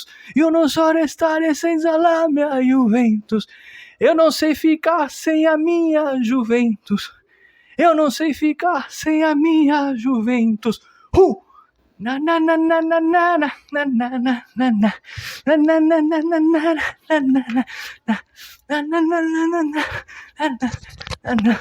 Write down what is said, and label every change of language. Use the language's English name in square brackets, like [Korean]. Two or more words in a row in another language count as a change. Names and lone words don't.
[Italian] io non so restare senza la mia Juventus, [Portuguese] eu não sei ficar sem a minha Juventus, eu não sei ficar sem a minha Juventus. Na na na na na na na na na na na na na na na na na na.